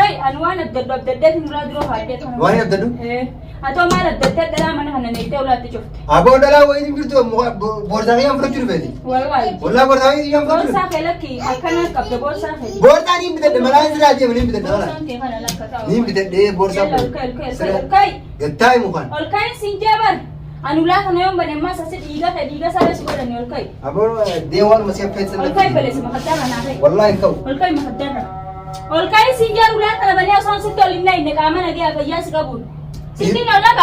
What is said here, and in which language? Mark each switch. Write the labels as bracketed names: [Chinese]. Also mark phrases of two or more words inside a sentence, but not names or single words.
[Oromo] Kai ani waan adda addaatti muraa duroo haadhee kana. Waan hin abdadhu. Atoo maal adda addaa dhalaa mana kana neettee ulaatti cufte. Aboo dhalaa wayii jirtu boorsaa kiyaan fudhachuu dhufeeti. Wallahi. Wallaa boorsaa kiyaan fudhachuu Boorsaa kee lakki harkana qabde boorsaa kee. Boorsaa niin bitadhe malaa siraa deemu niin bitadhe malaa. Boorsaan kee kana lakka ta'u. Niin bitadhe boorsaa Yalla ol kai ol kai ol kai. Gattaa'i mukaan. Ol kai siin jeeban. Anu ulaa kana yoon bane ammaa sasi dhiiga saa si godhani ol kai. Aboo deewwan masii affeessan. Ol kai baleessa makaddaara naa kai. Wallaahi hin ka'u. Ol kai makaddaara. Ol kai siin jeer ulaa kana bane osoo sitti ol hin nayne qaama nagee fayyaa si qabuun. Sitti ol laga.